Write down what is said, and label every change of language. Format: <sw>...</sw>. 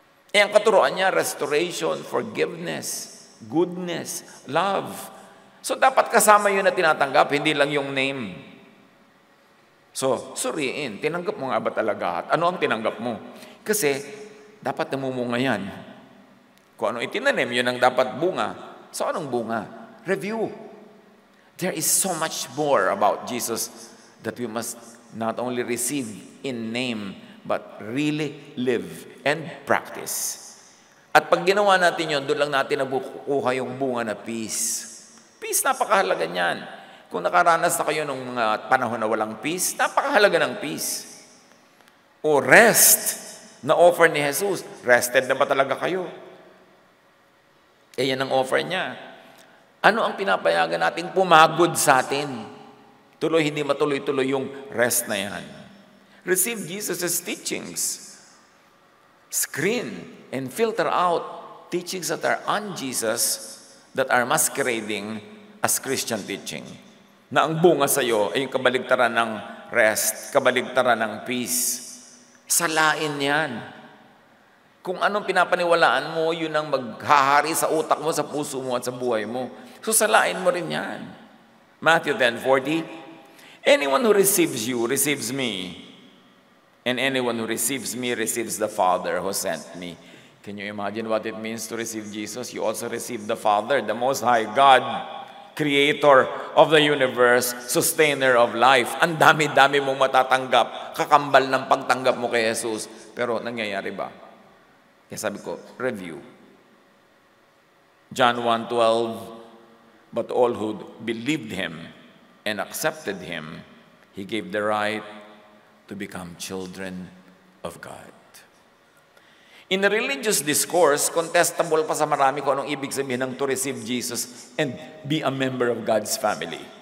<tl>Ang katuruan niya,</tl> <en>restoration, forgiveness, goodness, love.</en> <tl>So dapat kasama yun na tinatanggap, hindi lang yung name. So, suriin, tinanggap mo nga ba talaga? At ano ang tinanggap mo? Kasi, dapat namumunga yan. Kung ano itinanim, yun ang dapat bunga. So, anong bunga? Review.</tl> <en>There is so much more about Jesus that we must not only receive in name, but really live and practice.</en> <tl>At pag ginawa natin yun, doon lang natin nabukuha yung bunga na peace. Peace, napakahalaga niyan. Kung nakaranas na kayo ng mga panahon na walang peace, napakahalaga ng peace. O rest na offer ni Jesus. Rested na ba talaga kayo? Yan ang offer niya. Ano ang pinapayagan nating pumagod sa atin? Tuloy, hindi matuloy-tuloy yung rest na yan.</tl> <en>Receive Jesus' teachings. Screen and filter out teachings that are un-Jesus, that are masquerading as Christian teaching.</en> <tl>Na ang bunga sa iyo ay yung kabaligtaran ng rest, kabaligtaran ng peace. Salain yan. Kung anong pinapaniwalaan mo, yun ang maghahari sa utak mo, sa puso mo, at sa buhay mo. So salain mo rin yan.</tl> <en>Matthew 10:40, anyone who receives you, receives me. And anyone who receives me, receives the Father who sent me. Can you imagine what it means to receive Jesus? You also receive the Father, the Most High God, Creator of the universe, Sustainer of life.</en> <tl>Ang dami-dami mong matatanggap, kakambal ng pagtanggap mo kay Jesus. Pero nangyayari ba? Kaya sabi ko, review.</tl> <en>John 1:12, but all who believed Him and accepted Him, He gave the right to become children of God. In the religious discourse, contestable</en> <tl>pa sa marami kung anong ibig sabihin ng</tl> <en>to receive Jesus and be a member of God's family.</en>